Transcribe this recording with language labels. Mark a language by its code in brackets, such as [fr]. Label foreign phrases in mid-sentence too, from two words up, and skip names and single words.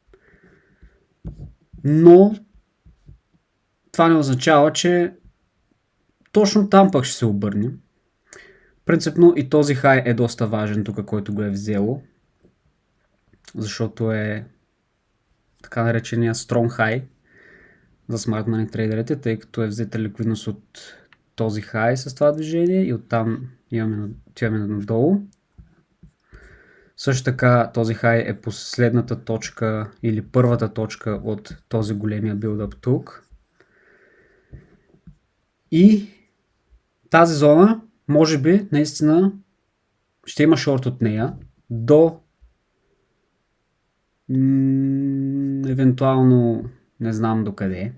[bg] Но това не означава, че точно там пък ще се обърне. Принципно и този хай е доста важен тук, който го е взело. Защото е така наречения [en] strong high [bg] за [en] Smart Money [bg] трейдерите, тъй като е взета ликвидност от този хай с това движение и оттам отиваме надолу. Също така този хай е последната точка или първата точка от този големия билдъп тук. И тази зона, може би, наистина ще има шорт от нея до евентуално не знам до къде.